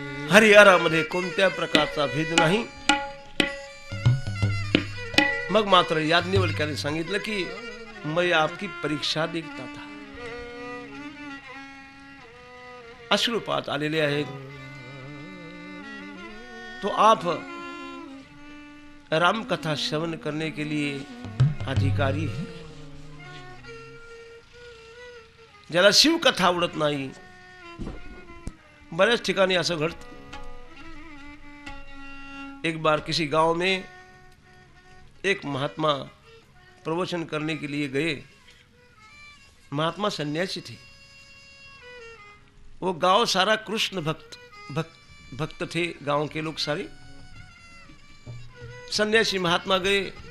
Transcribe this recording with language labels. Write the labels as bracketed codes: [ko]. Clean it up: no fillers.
[mr] हरिहरामध्ये कोणत्या प्रकारचा भेद नाही. मग मात्र याज्ञवल्क्याने सांगितलं की [hi] मैं आपकी परीक्षा देखता था. [mr] अश्रुपात आलेले आहेत. [hi] तो आप राम कथा श्रवण करने के लिए अधिकारी है. [mr] ज्याला शिव कथा आवडत नाही, बऱ्याच ठिकाणी असं घडतं. [hi] एक बार किसी गांव में एक महात्मा प्रवचन करने के लिए गए. महात्मा सन्यासी थे. वो गांव सारा कृष्ण भक्त थे. गांव के लोग सारे. सन्यासी महात्मा गए